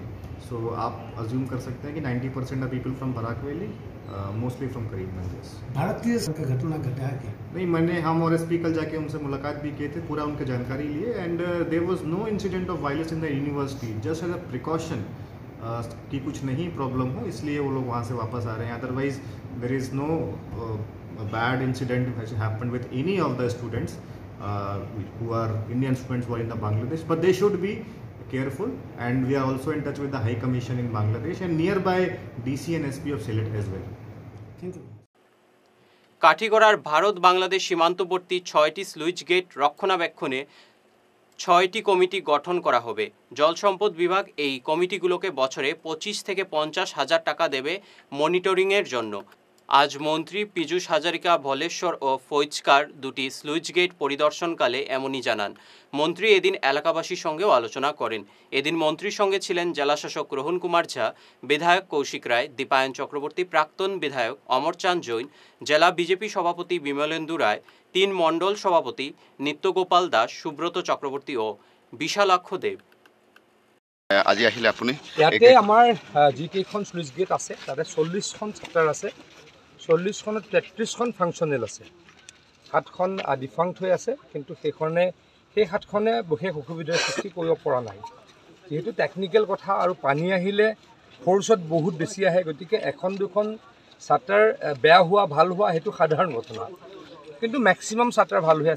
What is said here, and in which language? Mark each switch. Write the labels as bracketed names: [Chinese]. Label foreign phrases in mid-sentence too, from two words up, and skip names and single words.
[Hindi] सो आप अज्यूम कर सकते हैं कि 90% [English] of people from [Hindi] बराक वैली, [English] mostly from [Hindi] करीमगंज। भारतीय घटना घटा है क्या? नहीं, हम और SP कल जाके उनसे मुलाकात भी किए थे, पूरा उनके जानकारी लिए [English] and there was no incident of violence in the university, just as a precaution [Hindi] कि कुछ नहीं प्रॉब्लम हो, इसलिए वो लोग वहाँ से वापस आ रहे हैं। [English] Otherwise there is no bad incident has happened with any of the students who are Indian students who are in the Bangladesh, but they should be careful and we are also in touch with the High Commission in Bangladesh and nearby DC and SP of Sylhet as well. Thank you. [Bangla] কাঠিগড়ার ভারত বাংলাদেশ সীমান্তবর্তী 6টি [English] sluice gate [Bangla] রক্ষণাবেক্ষণে 6টি কমিটি গঠন করা হবে। জলসম্পদ বিভাগ এই কমিটিগুলোকে বছরে 25 থেকে 50 হাজার টাকা দেবে মনিটরিংয়ের জন্য। আজ মন্ত্রী পীযূষ হাজারিকা ভলেশ্বর ও ফৈজকার দুটি [English] sluice gate [Bangla] পরিদর্শনকালে এমনই জানান। মন্ত্রী এদিন এলাকাবাসীর সঙ্গেও আলোচনা করেন। এদিন মন্ত্রীর সঙ্গে ছিলেন জেলাশাসক রোহন কুমার ঝা, বিধায়ক কৌশিক রায়, দীপায়ন চক্রবর্তী, প্রাক্তন বিধায়ক অমরচাঁদ জৈন, জেলা বিজেপি সভাপতি বিমলেন্দু রায়, 3 মণ্ডল সভাপতি নিত্যগোপাল দাস, সুব্রত চক্রবর্তী ও বিশালাক্ষ দেব। [Assamese] আজি আহিলে আপুনি? ইয়াতে আমাৰ যিকেইখন [English] sluice gate [Assamese] আছে তাতে 40খন চেপ্টাৰ আছে, 40খনত 33খন ফাংচনেল আছে। হাতখন ডিফাংক্ট হৈ আছে, কিন্তু সেই হাতখনে বিশেষ অসুবিধাৰ সৃষ্টি কৰিব পৰা নাই। যেহেতু টেকনিকেল কথা আৰু পানী আহিলে ফ'ৰ্চত বহুত বেছি আহে, গতিকে এখন দুখন চাটাৰ বেয়া হোৱা ভাল হোৱা সেইটো সাধাৰণ ঘটনা, কিন্তু [English] maximum shutter [Assamese] ভাল হৈ আছে।